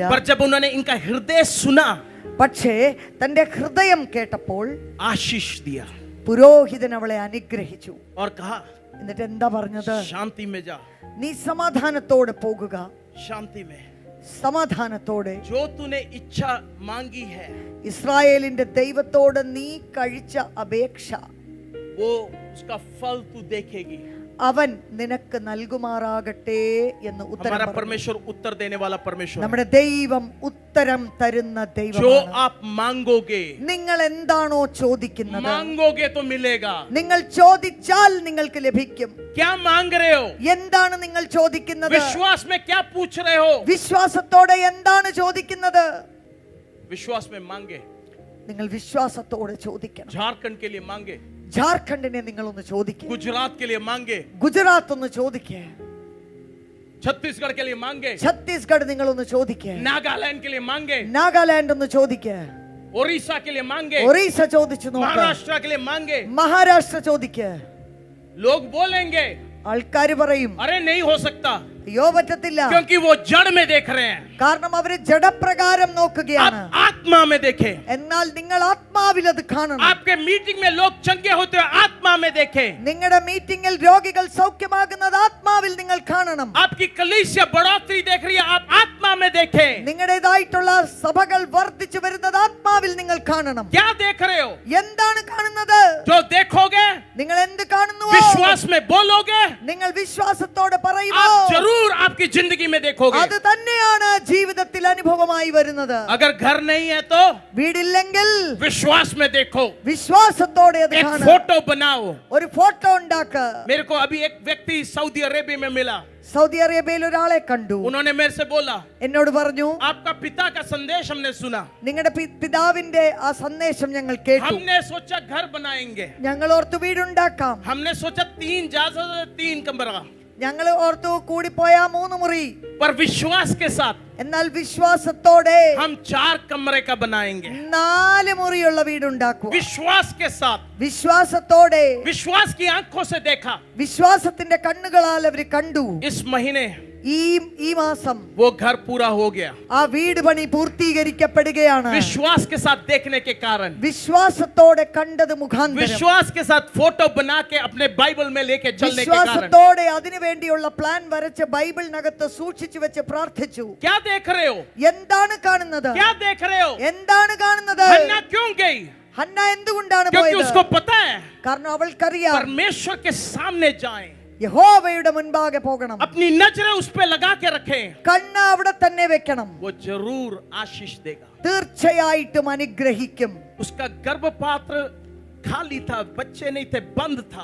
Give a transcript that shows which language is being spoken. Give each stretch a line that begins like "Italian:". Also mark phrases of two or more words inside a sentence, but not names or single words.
Hindi: पर जब उन्होंने इनका हृदय सुना,
Malayalam: പക്ഷേ തന്റെ ഹൃദയം കേട്ടപ്പോൾ
Hindi: आशीष दिया
Malayalam: പുരോഹിതൻ അവളെ അനുഗ്രഹിച്ചു.
Hindi: और कहा,
Malayalam: എന്നിട്ട് എന്താ പറഞ്ഞത്?
Hindi: शांति में जा,
Malayalam: നീ സമാധാനത്തോടെ പോകുക.
Hindi: शांति में.
Malayalam: സമാധാനത്തോടെ
Hindi: जो तूने इच्छा मांगी है,
Malayalam: ഇസ്രായേലിന്റെ ദൈവത്തോട് നീ കഴിച്ച അപേക്ഷ
Hindi: वो उसका फल तू देखेगी.
Malayalam: അവൻ നിനക്ക് നൽകുമാറാകട്ടെ എന്ന് ഉത്തരം
Hindi: हमारा
Malayalam: പറഞ്ഞു.
Hindi: परमेश्वर उत्तर देने वाला परमेश्वर है.
Malayalam: നമ്മുടെ ദൈവം ഉത്തരം തരുന്ന
Hindi: जो
Malayalam: ദൈവമാണ്.
Hindi: आप मांगोगे,
Malayalam: നിങ്ങൾ എന്താണോ ചോദിക്കുന്നത്,
Hindi: मांगोगे तो मिलेगा.
Malayalam: നിങ്ങൾ ചോദിച്ചാൽ നിങ്ങൾക്ക് ലഭിക്കും.
Hindi: क्या मांग रहे हो?
Malayalam: എന്താണ് നിങ്ങൾ ചോദിക്കുന്നത്?
Hindi: विश्वास में क्या पूछ रहे हो?
Malayalam: വിശ്വാസത്തോടെ എന്താണ് ചോദിക്കുന്നത്?
Hindi: विश्वास में मांगे.
Malayalam: നിങ്ങൾ വിശ്വാസത്തോടെ ചോദിക്കണം.
Hindi: झारखंड के लिए मांगे,
Malayalam: ജാർഖണ്ഡിനെ നിങ്ങളൊന്ന് ചോദിക്കുക,
Hindi: गुजरात के लिए मांगे,
Malayalam: ഗുജറാത്ത് ഒന്ന് ചോദിക്കുക,
Hindi: छत्तीसगढ़ के लिए मांगे,
Malayalam: ഛത്തീസ്ഗഡ് നിങ്ങളൊന്ന് ചോദിക്കുക,
Hindi: नागालैंड के लिए मांगे,
Malayalam: നാഗാലാൻഡ് ഒന്ന് ചോദിക്കുക,
Hindi: ओडिशा के लिए मांगे,
Malayalam: ഒറീസ ചോദിച്ചു നോക്കുക,
Hindi: महाराष्ट्र के लिए मांगे.
Malayalam: മഹാരാഷ്ട്ര ചോദിക്കുക.
Hindi: लोग बोलेंगे,
Malayalam: ആൾക്കാർ പറയും
Hindi: अरे नहीं हो सकता,
Malayalam: അയ്യോ പറ്റത്തില്ല,
Hindi: क्योंकि वो जड़ में देख रहे हैं,
Malayalam: കാരണം അവര് ജഡപ്രകാരം നോക്കുകയാണ്.
Hindi: आप आत्मा में देखें।
Malayalam: എന്നാൽ നിങ്ങൾ ആത്മാവിൽ അത് കാണണം.
Hindi: आपके मीटिंग में लोग चंगे होते हुए आत्मा में देखें।
Malayalam: നിങ്ങളുടെ മീറ്റിംഗിൽ രോഗികൾ സൗഖ്യമാകുന്നത് ആത്മാവിൽ നിങ്ങൾ കാണണം.
Hindi: आपकी कलीसिया बढ़ोतरी देख रही है, आप आत्मा में देखें।
Malayalam: നിങ്ങളുടേതായിട്ടുള്ള സഭകൾ വർദ്ധിച്ചു വരുന്നത് ആത്മാവിൽ നിങ്ങൾ കാണണം.
Hindi: क्या देख रहे हो?
Malayalam: എന്താണ് കാണുന്നത്?
Hindi: जो देखोगे,
Malayalam: നിങ്ങൾ എന്ത് കാണുന്നു?
Hindi: विश्वास में बोलोगे,
Malayalam: നിങ്ങൾ വിശ്വാസത്തോടെ പറയുമോ?
Hindi: आप जरूर आपकी जिंदगी में देखोगे।
Malayalam: അത് തന്നെയാണ് ജീവിതത്തിൽ അനുഭവമായി വരുന്നത്.
Hindi: अगर घर नहीं है तो
Malayalam: വീടില്ലെങ്കിൽ
Hindi: विश्वास में देखो,
Malayalam: വിശ്വാസത്തോടെ അത്
Hindi: एक
Malayalam: കാണുക.
Hindi: फोटो बनाओ।
Malayalam: ഒരു ഫോട്ടോ ഉണ്ടാക്കുക.
Hindi: मेरे को अभी एक व्यक्ति सऊदी अरेबिया में मिला,
Malayalam: സൗദി അറേബ്യയിൽ ഒരാളെ കണ്ടു.
Hindi: उन्होंने मेरे से बोला,
Malayalam: എന്നോട് പറഞ്ഞു,
Hindi: आपका पिता का संदेश हमने सुना,
Malayalam: നിങ്ങളുടെ പിതാവിന്റെ ആ സന്ദേശം ഞങ്ങൾ കേട്ടു.
Hindi: हमने सोचा घर बनाएंगे,
Malayalam: ഞങ്ങൾ ഓർത്തു വീടുണ്ടാക്കാം.
Hindi: हमने सोचा 3 जायदाद 3 कमरा,
Malayalam: ഞങ്ങൾ ഓർത്തു കൂടിപ്പോയാ 3 മുറി.
Hindi: पर विश्वास के साथ
Malayalam: എന്നാൽ വിശ്വാസത്തോടെ
Hindi: हम 4 കമरे का बनाएंगे।
Malayalam: 4 മുറിയുള്ള വീടുണ്ടാക്കുക.
Hindi: विश्वास के साथ,
Malayalam: വിശ്വാസത്തോടെ,
Hindi: विश्वास की आंखों से देखा।
Malayalam: വിശ്വാസത്തിന്റെ കണ്ണുകളാൽ അവർ കണ്ടു.
Hindi: इस महीने
Malayalam: ഈ മാസം
Hindi: वो घर पूरा हो गया,
Malayalam: ആ വീട് പണി പൂർത്തീകരിക്കപ്പെടുകയാണ്.
Hindi: विश्वास के साथ देखने के कारण,
Malayalam: വിശ്വാസത്തോടെ കണ്ടത് മുഖാന്തരം,
Hindi: विश्वास के साथ फोटो बना के अपने बाइबल में लेके चलने के कारण।
Malayalam: വിശ്വാസത്തോടെ അതിനു വേണ്ടിയുള്ള പ്ലാൻ വരച്ച് ബൈബിളിനകത്ത് സൂക്ഷിച്ചു വെച്ച് പ്രാർത്ഥിച്ചു.
Hindi: क्या देख रहे हो?
Malayalam: എന്താണ് കാണുന്നത്?
Hindi: क्या देख रहे हो?
Malayalam: എന്താണ് കാണുന്നത്?
Hindi: हन्ना क्यों गई?
Malayalam: ഹന്ന എന്തുകൊണ്ടാണ്
Hindi: क्योंकि
Malayalam: പോയത്?
Hindi: उसको पता है
Malayalam: കാരണം അവൾക്കറിയാം
Hindi: परमेश्वर के सामने जाएं,
Malayalam: യഹോവയുടെ മുൻപാകെ പോകണം.
Hindi: अपनी नजरें उस पे लगा के रखें,
Malayalam: കണ്ണ് അവിടെ തന്നെ വെക്കണം.
Hindi: वो जरूर आशीष देगा।
Malayalam: തീർച്ചയായിട്ടും അനുഗ്രഹിക്കും.
Hindi: उसका गर्भपात्र खाली था, बच्चे नहीं थे, बंद था।